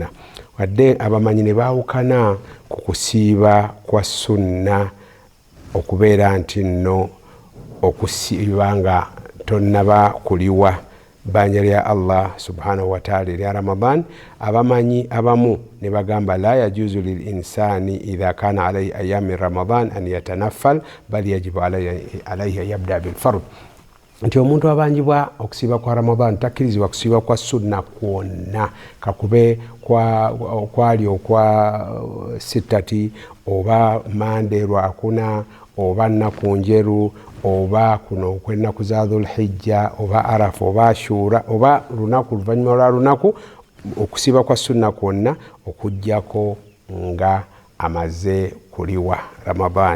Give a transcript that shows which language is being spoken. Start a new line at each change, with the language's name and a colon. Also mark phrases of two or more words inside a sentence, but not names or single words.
Ganda: Wadde abamanyi ne baawukana ku kusiiba kwa sunna okubeera nti nno okusiiba nga tonnaba kuliwa banja lya Allah
Arabic: سبحانه وتعالى
Ganda: lya Ramadan. Abamanyi abamu ne bagamba
Arabic: لا يجوز للإنسان إذا كان عليه أيام رمضان أن يتنفل بل يجب عليه يبدأ بالفرض,
Ganda: nti omuntu abanjibwa okusiiba kwa Ramadan takkirizibwa kusiiba kwa sunna kwonna, kakube kwali okwa sitati oba mande lwakuna oba nnaku njeru oba kuno okwennaku za Dhulhijja oba Arafa oba Ashura oba lunaku luvannyuma lwa lunaku, okusiiba kwa sunna kwonna okujjako nga amaze kuliwa Ramadani.